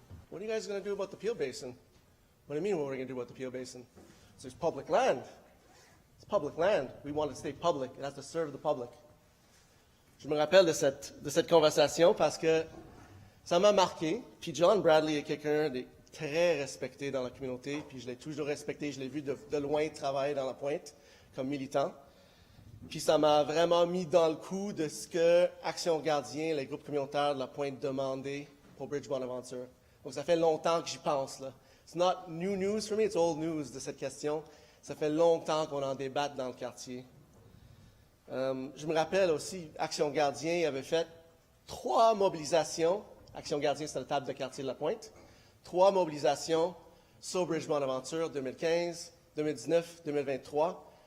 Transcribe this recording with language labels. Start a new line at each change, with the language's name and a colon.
English: What are you guys going to do about the Peel Basin?" "What do you mean, what are we going to do about the Peel Basin?" "So it's public land. It's public land. We want it to stay public. It has to serve the public."
French: Je me rappelle de cette conversation parce que ça m'a marqué. Puis John Bradley est quelqu'un de très respecté dans la communauté, puis je l'ai toujours respecté. Je l'ai vu de loin travailler dans La Pointe comme militant. Puis ça m'a vraiment mis dans le coup de ce que Action Gardien, les groupes communautaires de La Pointe demandaient pour Bridge Bonaventure. Donc ça fait longtemps que j'y pense, là.
English: It's not new news for me, it's old news
French: de cette question. Ça fait longtemps qu'on en débatte dans le quartier. Je me rappelle aussi, Action Gardien avait fait 3 mobilisations. Action Gardien, c'est la table de quartier de La Pointe. 3 mobilisations sur Bridge Bonaventure 2015, 2019, 2023.